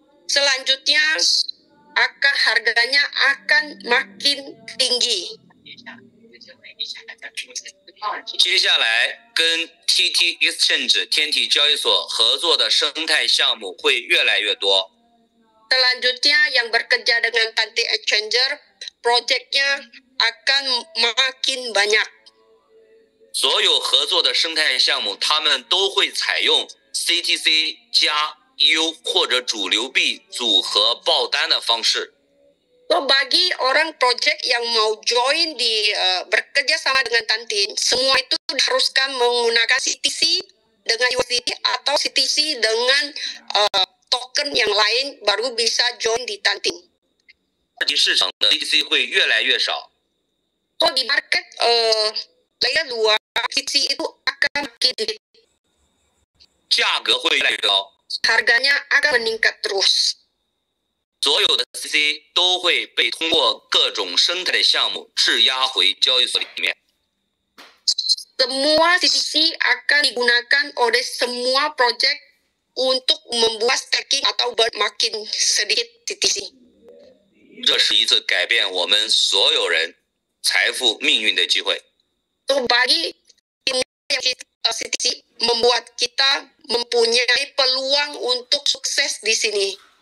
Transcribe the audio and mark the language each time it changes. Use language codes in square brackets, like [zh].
[id] Selanjutnya harganya akan makin tinggi。 [zh] 接下来跟 TT Exchange 天体交易所合作的生态项目会越来越多。 [id] Selanjutnya yang bekerja dengan Tantin Exchanger, proyeknya akan makin banyak。 [zh] 所有合作的生态项目，他们都会采用 CTC 加 U 或者主流币组合爆单的方式。 [id] So bagi orang project yang mau join bekerja sama dengan Tantin, semua itu diharuskan menggunakan CTC dengan USDT atau CTC dengan token yang lain baru bisa join di Tantin。 [zh] 二级市场的 CTC 会越来越少。 [id] So di market layer 2 CTC itu akan makin sedikit。 [zh] 价格会越来越高。 [id] Harganya akan meningkat terus。 [zh] 所有的 CTC 都会被通过各种生态的项目质押回交易所里面。 [id] Semua CTC akan digunakan oleh semua project untuk membuat staking atau makin sedikit CTC。 [zh] 这是一次改变我们所有人财富命运的机会。 [id] So bagi CTC membuat kita mempunyai peluang untuk sukses di sini。